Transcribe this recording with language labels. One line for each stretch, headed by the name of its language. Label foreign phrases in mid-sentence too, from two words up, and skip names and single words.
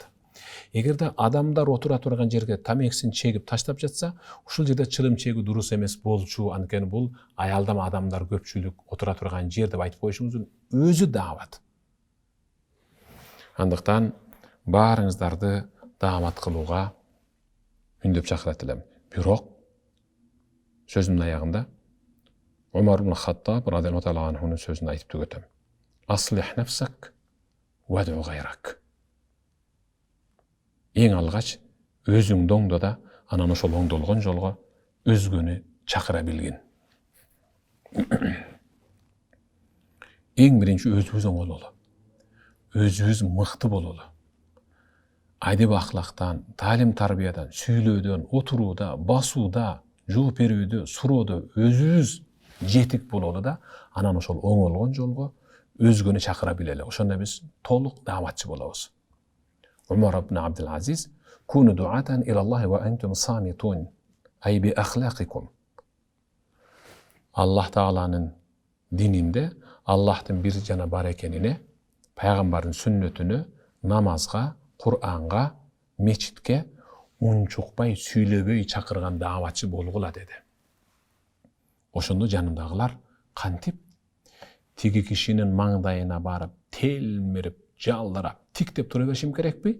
Kyrgyz: Эгерде адамдар отура турган жерге тамексин чегип таштап жатса, ушул жерде чылым чегүү дурус эмес болчу, анткени бул аялдама адамдар көпчүлүк отура турган жер деп айтып коюшуңуздун өзү дават. Андыктан баарыңыздарды даамат кылууга үндөп чакырат элем. Бирок сөзүмдүн аягында Умар ибн Хаттаб
Arabic: رضي الله تعالى عنه
Kyrgyz: сөзүн айтып түгөтөм.
Arabic: أصلح نفسك وادع غيرك.
Kyrgyz: Эң алгач өзүңдү оңдо да, анан ошол оңдолгон жолго өзгөнү чакыра билгин. Эң биринчи өзүбүз оңололу. Өзүбүз мыкты бололу. Адеп ахлактан, талим тарбиядан, сүйлөөдөн, отурууда, басууда, жооп берүүдө, суроодо өзүбүз жетик бололу да, анан ошол оңолгон жолго өзгөнү чакыра билели. Ошондо биз толук дааматчы болобуз.
Arabic: Умар ибн Абдул Азиз كونوا دعاة إلى الله وأنتم صامتون أي بأخلاقكم.
Kyrgyz: Аллах Тааланын дининде Аллахтын бир жана бар экенине, пайгамбардын сүннөтүнө, намазга, Кур'анга, мечитке унчукпай сүйлөбөй чакырган дааватчы болгула деди. Ошондо жанымдагылар кантип тиги кишинин маңдайына барып, телмирип, жалдырап, тиктеп тура беришим керекпи?